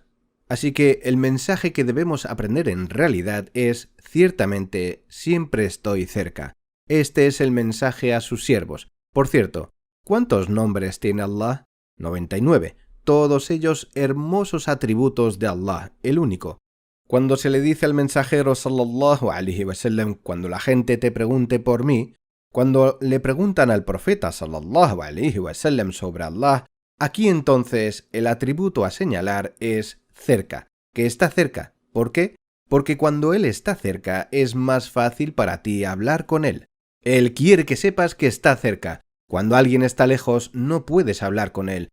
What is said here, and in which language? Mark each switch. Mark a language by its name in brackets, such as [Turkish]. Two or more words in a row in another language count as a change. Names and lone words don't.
[Spanish] Así que el mensaje que debemos aprender en realidad es, ciertamente, siempre estoy cerca. Este es el mensaje a sus siervos. Por cierto, ¿cuántos nombres tiene Allah? 99. Todos ellos hermosos atributos de Allah, el único. Cuando se le dice al mensajero [Arabic] صلى الله عليه وسلم, [Spanish] cuando la gente te pregunte por mí, cuando le preguntan al profeta [Arabic] صلى الله عليه وسلم [Spanish] sobre Allah, aquí entonces el atributo a señalar es cerca, que está cerca. ¿Por qué? Porque cuando Él está cerca es más fácil para ti hablar con Él. Él quiere que sepas que está cerca. Cuando alguien está lejos no puedes hablar con Él.